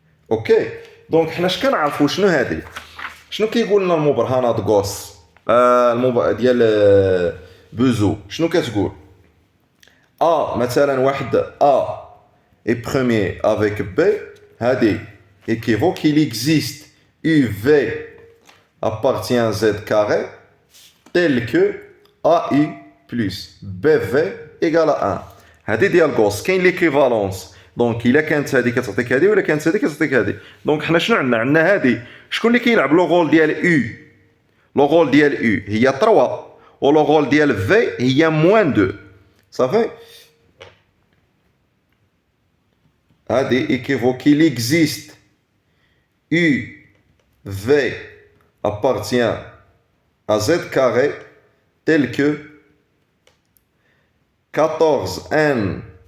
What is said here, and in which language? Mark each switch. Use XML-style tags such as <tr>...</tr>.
<fr>اوكي دونك حنا اش كنعرفوا شنو هادي؟ شنو كيقول لنا المبرهنات غوس ديال بوزو؟ شنو كتقول؟ مثلا واحد est premier avec B, هادي équivoque, il existe UV appartient à Z carré tel que AU plus BV égale à 1.</fr> <ar>هادي ديال غوس كاين ليكيفالونس. دونك الا كانت هادي كتعطيك هادي ولا كانت هادي كتعطيك هادي. دونك حنا شنو عندنا؟ عندنا هادي شكون اللي كيلعب لو رول ديال U؟ لو رول ديال U هي 3 و لو رول ديال V هي موان 2.</ar> <fr>صافي هادي équivoque, il existe UV appartient à Z carré tel que 14n</fr>